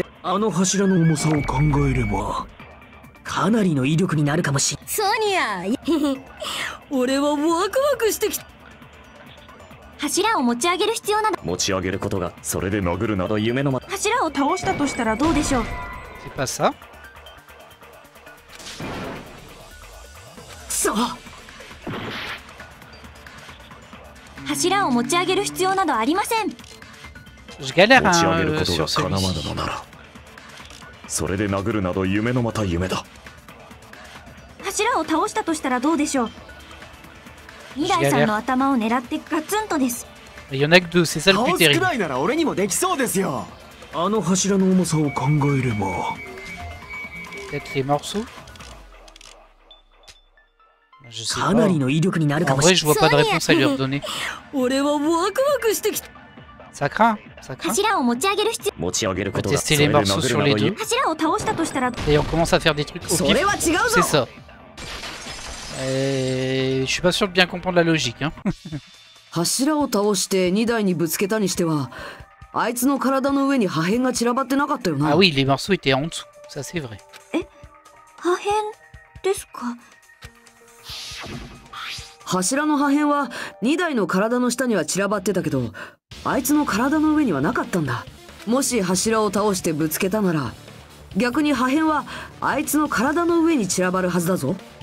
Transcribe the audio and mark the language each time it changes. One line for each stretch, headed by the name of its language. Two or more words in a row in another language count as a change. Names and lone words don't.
Japanese: あの柱の重さを考えればかなりの威力になるかもしん。ソニア、俺はワクワクしてきた。柱を持ち上げる必要など。持ち上げることが、それで殴るなど夢のま。柱を倒したとしたらどうでしょう。
French: C'est pas ça.
Japanese: くそ。柱を持ち上げる必要などありません。
French: Je galère
Japanese: 持ち上げる
French: hein,
Japanese: ことが
French: sur
Japanese: 叶わぬ
French: celui-ci.
Japanese: のなら、それで殴るなど夢のまた夢だ。柱を倒したとしたらどうでしょう。二代さんの頭を狙ってガツンとです。
French: Il y en a que deux, c'est ça le
Japanese: 倒
French: plus
Japanese: すく
French: terrible.
Japanese: らいなら俺にもできそうですよ。あの柱の重さを考えれば
French: Peut-être les morceaux. Je sais
Japanese: か
French: pas.
Japanese: なりの威力になるか
French: En
Japanese: もし
French: vrai,
Japanese: ん。
French: je vois pas de réponse à lui redonner.
Japanese: 俺はワクワクしてきた。
French: Ça craint, ça craint.
Japanese: 柱を持ち上げる必要。持ち上げる
French: On
Japanese: こ
French: va
Japanese: とが、
French: tester
Japanese: それ
French: les
Japanese: で
French: morceaux
Japanese: 殴る
French: sur
Japanese: な
French: les
Japanese: ど
French: deux.
Japanese: 夢。柱を倒したとしたら。
French: Et on commence à faire des trucs au
Japanese: それ
French: pif.
Japanese: は違う
French: C'est
Japanese: ぞ。
French: ça. Et je suis pas sûr de bien comprendre la logique. Hein.
Japanese: 柱を倒して2台にぶつけたにしては、あいつの体の上に破片が散らばってなかったよな。
French: Ah oui, les morceaux étaient en dessous. Ça, c'est vrai.
Japanese: 破片ですか。柱の破片は2台の体の下には散らばってたけど、あいつの体の上にはなかったんだ。もし柱を倒してぶつけたなら、逆に破片はあいつの体の上に散らばるはずだぞ。